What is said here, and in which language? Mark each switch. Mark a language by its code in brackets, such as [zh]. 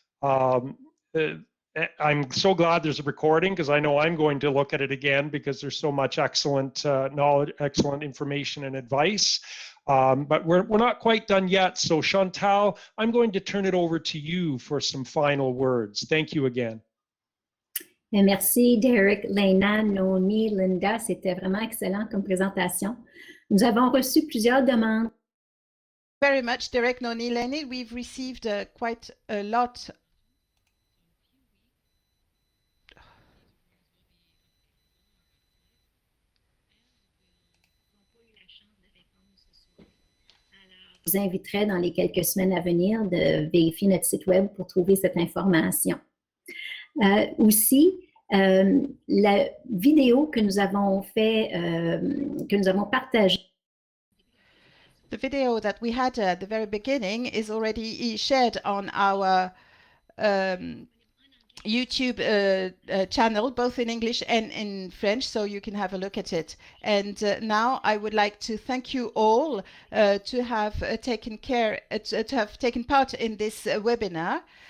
[en] I'm so glad there's a recording, because I know I'm going to look at it again, because there's so much excellent knowledge, excellent information and advice. But we're not quite done yet. So Chantal, I'm going to turn it over to you for some final words. Thank you again. [fr] Merci Derek, Lena, Noni, Linda. C'était vraiment excellent comme présentation. Nous avons reçu plusieurs demandes. [en] Very much, Derek, Noni, Lena. We've received quite a lot [fr] vous inviterai dans les quelques semaines à venir de vérifier notre site web pour trouver cette information. Aussi, la vidéo que nous avons partagée. [en] The video that we had at the very beginning is already shared on our YouTube channel, both in English and in French, so you can have a look at it. And now I would like to thank you all to have taken part in this webinar.